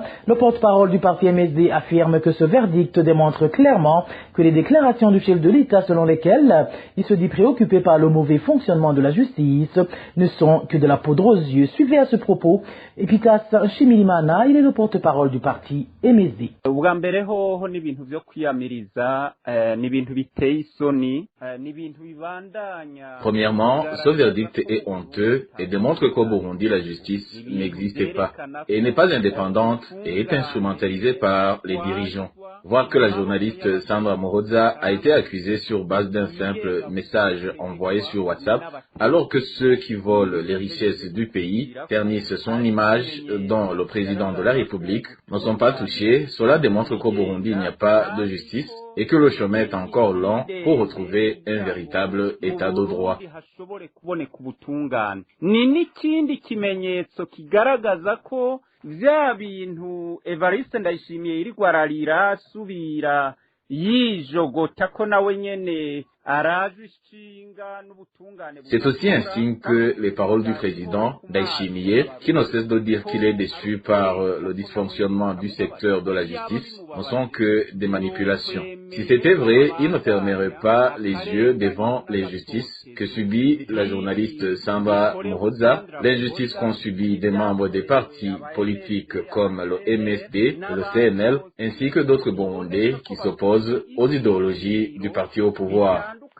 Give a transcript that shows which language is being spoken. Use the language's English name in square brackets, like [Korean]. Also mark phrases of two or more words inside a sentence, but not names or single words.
[French] Le porte-parole du parti MSD affirme que ce verdict démontre clairement que les déclarations du chef de l'État selon lesquelles il se dit préoccupé par le mauvais fonctionnement de la justice ne sont que de la poudre aux yeux. Suivez à ce propos Epitas Shimirimana, il est le porte-parole du parti MSD. [Rundi] ubwa mbere hoho n'ibintu byo kwiyamiriza n'ibintu biteye isoni n'ibintu bibandanya. [French] Premièrement, ce verdict est honteux et démontre qu'au Burundi la justice n'existe pas et n'est pas indépendante et est instrumentalisée par les dirigeants. Voir que la journaliste Sandra Muhoza a été accusée sur base d'un simple message envoyé sur WhatsApp, alors que ceux qui volent les richesses du pays ternissent son image dont le président de la République ne sont pas touchés, cela démontre qu'au Burundi il n'y a pas de justice et que le chemin est encore long pour retrouver un véritable état de droit. [Rundi] Ni n'ikindi kimenyetso kigaragaza ko vya bintu Evariste Ndayishimiye iri gwararira subira yijogota ko nawe nyene. [French] C'est aussi un signe que les paroles du président Ndayishimiye, qui ne cesse de dire qu'il est déçu par le dysfonctionnement du secteur de la justice, ne sont que des manipulations. Si c'était vrai, il ne fermerait pas les yeux devant l'injustice que subit la journaliste Sandra Muhoza, l'injustice qu'ont subi des membres des partis politiques comme le MSD, le CNL, ainsi que d'autres Burundais qui s'opposent aux idéologies du parti au pouvoir.